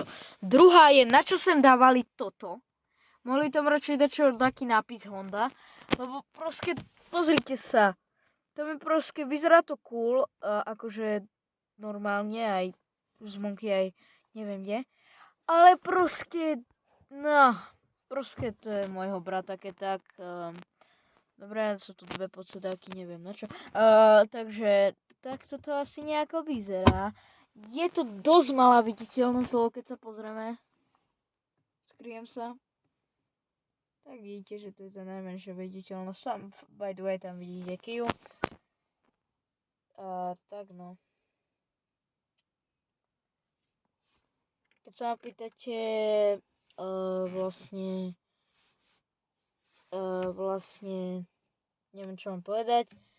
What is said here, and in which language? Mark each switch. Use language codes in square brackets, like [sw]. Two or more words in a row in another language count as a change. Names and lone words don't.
[sk] Druhá je, na čo sem dávali toto. Mohli tam radšej dať taký nápis Honda, lebo proste, pozrite sa, to mi proste, vyzerá to cool, akože normálne aj zvonky aj neviem kde, ale proste, no, proste to je môjho brata, keď tak, dobre, sú tu 2 podsedáky, neviem na čo, takže takto to asi nejako vyzerá. Je to dosť malá viditeľnosť, lebo keď sa pozrieme, skryjem sa, tak vidíte, že to je tá najmenšia viditeľnosť. [en] Sam, by the way, [sk] tam vidíte Kiu. Tak no. Keď sa ma pýtate vlastne neviem čo mám povedať.